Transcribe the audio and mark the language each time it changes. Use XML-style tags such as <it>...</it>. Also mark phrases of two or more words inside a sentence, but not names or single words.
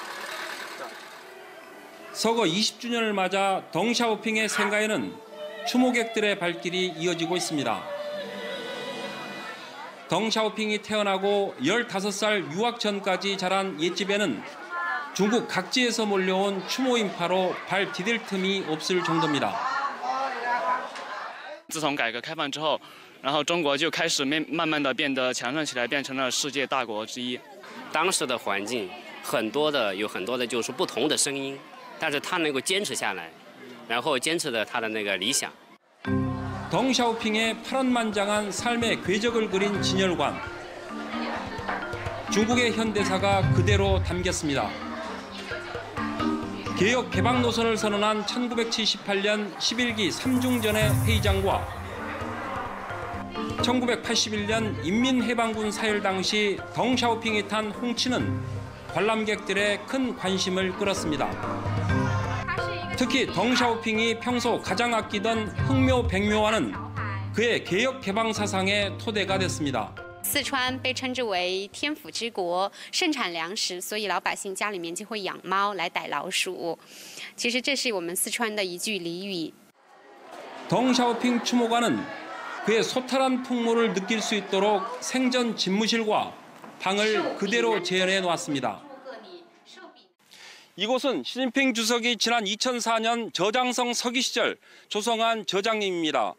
<ko>서거 20주년을 맞아 덩샤오핑의 생가에는 추모객들의 발길이 이어지고 있습니다. 덩샤오핑이 태어나고 15살 유학 전까지 자란 옛집에는 중국 각지에서 몰려온 추모 인파로 발 디딜 틈이 없을 정도입니다.</ko> <zh>自从改革开放之后，然后中国就开始慢慢的变得强盛起来，变成了世界大国之一。当时的环境有很多的就是不同的声音，但是他能够坚持下来，然后坚持了他的那个理想。</zh> <ko>덩샤오핑의 파란만장한 삶의 궤적을 그린 진열관. 중국의 현대사가 그대로 담겼습니다. 개혁 개방 노선을 선언한 1978년 11기 삼중전의 회의장과 1981년 인민해방군 사열 당시 덩샤오핑이 탄 홍치는 관람객들의 큰 관심을 끌었습니다. 특히 덩샤오핑이 평소 가장 아끼던 흥묘 백묘화는 그의 개혁 개방 사상의 토대가 됐습니다.</ko> <zh>四川被称之为天府之国，盛产粮食，所以老百姓家里面就会养猫来逮老鼠。其实这是我们四川的一句俚语。</zh> <ko>덩샤오핑 추모관은 그의 소탈한 풍모를 느낄 수 있도록 생전 집무실과 방을 그대로 재현해 놓았습니다. 이곳은 시진핑 주석이 지난 2004년 저장성 서기 시절 조성한 저장림입니다.</ko>